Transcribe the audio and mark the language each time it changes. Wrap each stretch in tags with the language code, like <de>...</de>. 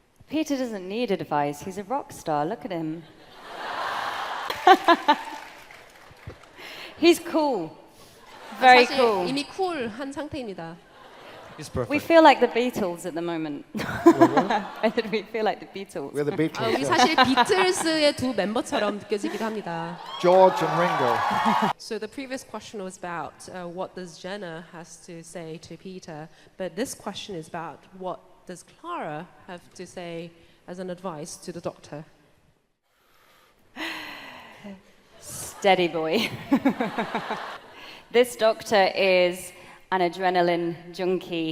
<en>Peter doesn't need advice. He's a rock star. Look at him. He's cool. Very</en> <ko>사실</ko> <en>cool.</en> <ko>이미 쿨한 상태입니다.</ko> <en>He's perfect. We feel like the Beatles at the moment. We feel like the Beatles. We're the Beatles.</en> <ko>우리</ko> <en>yeah.</en> <ko>사실 비틀스의 두 멤버처럼 느껴지기도 합니다.</ko> <en>George and Ringo. So the previous question was about what does Jenna has to say to Peter, but this question is about what does Clara have to say as an advice to the Doctor? Steady boy. This Doctor is an adrenaline junkie.</en>